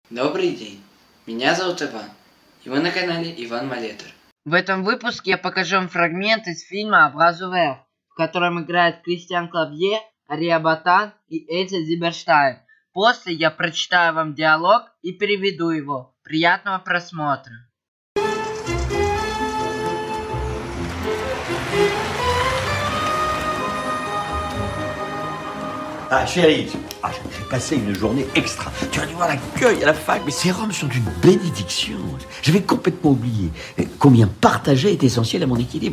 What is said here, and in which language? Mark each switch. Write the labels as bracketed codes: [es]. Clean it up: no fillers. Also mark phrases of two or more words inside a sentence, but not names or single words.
[ru] Добрый день, меня зовут Иван, и вы на канале Иван Малетер. В этом выпуске я покажу вам фрагмент из фильма «Образовер», в котором играют Кристиан Клавье, Ария Батан и Эльза Зиберштайн. После я прочитаю вам диалог и переведу его. Приятного просмотра. [fr] Ah, chérie, j'ai passé une journée extra. Tu vas dû voir l'accueil à la fac, mais ces Roms sont une bénédiction. J'avais complètement oublié combien partager est essentiel à mon équilibre.